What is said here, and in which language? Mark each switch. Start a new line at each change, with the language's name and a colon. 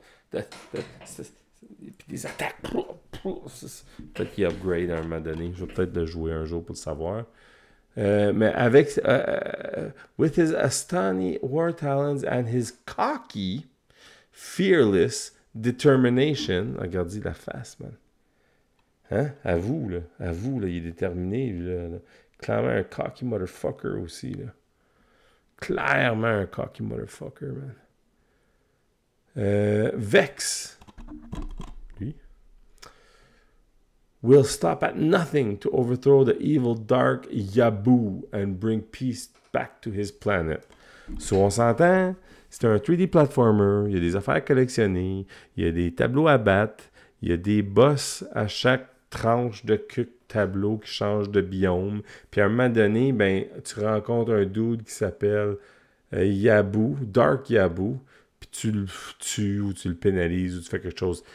French: Puis des attaques. Peut-être qu'il upgrade à un moment donné. Je vais peut-être le jouer un jour pour le savoir. Mais avec
English: with his Astani war talents and his cocky, fearless determination.
French: Regardez la face, man. Hein? À vous, là, il est déterminé. Là. Clairement un
English: cocky motherfucker
French: aussi, là. Clairement un cocky motherfucker, man. Vex.
English: will stop at nothing to overthrow the evil dark Yabu and bring peace back to his planet.
French: So, on s'entend, c'est un 3D platformer, il y a des affaires à collectionner, il y a des tableaux à battre, il y a des boss à chaque tranche de tableau qui change de biome. Puis à un moment donné, ben, tu rencontres un dude qui s'appelle Yabu, Dark Yabu, puis tu le tues ou tu le pénalises ou tu fais quelque chose.